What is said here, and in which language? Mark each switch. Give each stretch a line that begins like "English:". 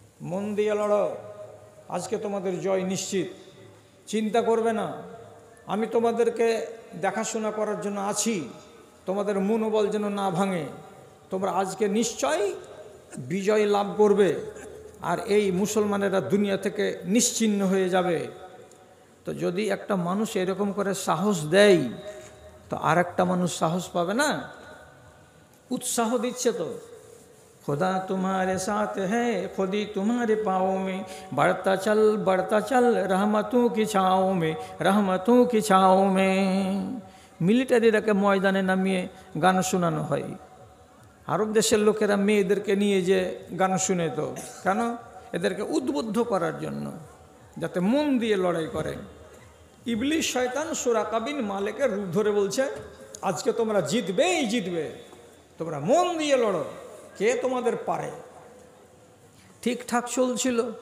Bangla: মন দিয়ে লড়ো, আজকে তোমাদের জয় নিশ্চিত, চিন্তা করবে না, আমি তোমাদেরকে দেখাশোনা করার জন্য আছি, তোমাদের মনোবল যেন না ভাঙে, তোমরা আজকে নিশ্চয়ই বিজয় লাভ করবে আর এই মুসলমানেরা দুনিয়া থেকে নিশ্চিহ্ন হয়ে যাবে। তো যদি একটা মানুষ এরকম করে সাহস দেয় তো আর একটা মানুষ সাহস পাবে না? উৎসাহ দিচ্ছে তো,
Hindi: खुदा तुम्हारे साथ है, खुदी तुम्हारे पाँव में, बढ़ता चल रहमतों की छाँव में, रहमतों की छाँव में।
Bangla: মিলিটারিরাকে ময়দানে নামিয়ে গান শোনানো হয়। আরব দেশের লোকেরা মেয়েদেরকে নিয়ে যে গান শুনে, তো কেন? এদেরকে উদ্বুদ্ধ করার জন্য, যাতে মন দিয়ে লড়াই করে। ইবলিস শয়তান সুরাকা বিন মালেকের রূপ ধরে বলছে, আজকে তোমরা জিতবেই জিতবে, তোমরা মন দিয়ে লড়ো, কে তোমাদের পারে। ঠিকঠাক চলছিল।